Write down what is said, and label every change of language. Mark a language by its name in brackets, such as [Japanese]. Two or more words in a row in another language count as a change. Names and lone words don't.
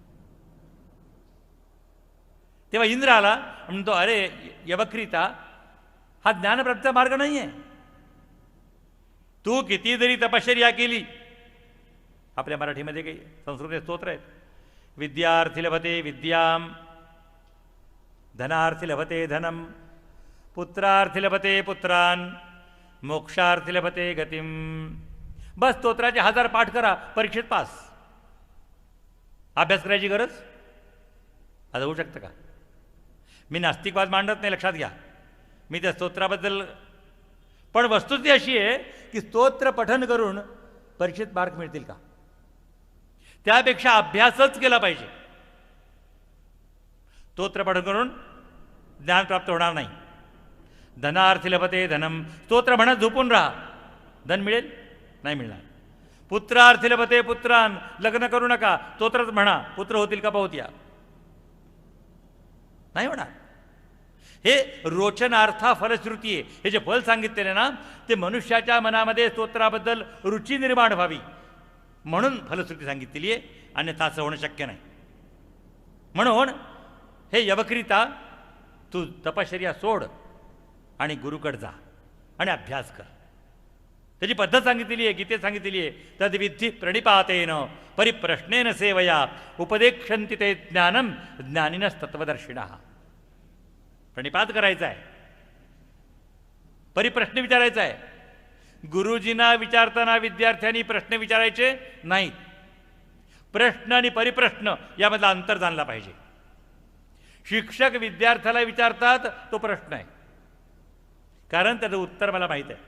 [Marathi] तेव्हा इंद्र आला म्हणतो, अरे यवक्रीता, हा ज्ञानप्राप्तीचा मार्ग नाही आहे. तू किती जरी तपश्चर्या केली, आपल्या मराठीमध्ये काही संस्कृत स्तोत्र आहेत, [Sanskrit] विद्यार्थी लभते विद्याम, धनार्थी लभते धनम, पुत्रार्थी लभते पुत्रान, मोक्षार्थी लभते गतिम. [Marathi] बस स्तोत्राचे 1000 पाठ करा, परीक्षेत पास. अभ्यास करायची गरज आता होऊ शकतं का? मी नास्तिकवाद मांडत नाही, लक्षात घ्या. मी त्या स्तोत्राबद्दल, पण वस्तुस्थिती अशी आहे की स्तोत्र पठन करून परीक्षेत मार्क मिळतील का? त्यापेक्षा अभ्यासच केला पाहिजे. स्तोत्र पठन करून ज्ञान प्राप्त होणार नाही. [Sanskrit] धनार्थी लभते धनम, [Marathi] स्तोत्र म्हणत झोपून राहा, धन मिळेल नाही मिळणार. [Sanskrit] पुत्रार्थी लभते पुत्रान, [Marathi] लग्न करू नका, स्तोत्रच म्हणा, पुत्र होतील का पाहूत या, नाही होणार. हे रोचनार्था फलश्रुती आहे. हे जे फल सांगितलेले ना, ते मनुष्याच्या मनामध्ये स्तोत्राबद्दल रुची निर्माण व्हावी म्हणून फलश्रुती सांगितलेली आहे, अन्यथा असं होणं शक्य नाही. म्हणून हे यवक्रीता, तू तपश्चर्या सोड आणि गुरुकडे जा आणि अभ्यास कर. त्याची पद्धत सांगितलेली आहे, गीतेत सांगितलेली आहे. [Sanskrit] तद्विधी प्रणिपातेन परिप्रश्नेन सेवया उपदेक्षन्ति ते ज्ञानम ज्ञानिनस्तत्वदर्शिनः. [Marathi] प्रणिपात करायचा आहे, परिप्रश्न विचारायचा आहे. गुरुजींना विचारताना विद्यार्थ्यांनी प्रश्न विचारायचे नाहीत. प्रश्न आणि परिप्रश्न यामधला अंतर जाणला पाहिजे. शिक्षक विद्यार्थ्याला विचारतात तो प्रश्न आहे, कारण त्याचं उत्तर मला माहीत आहे.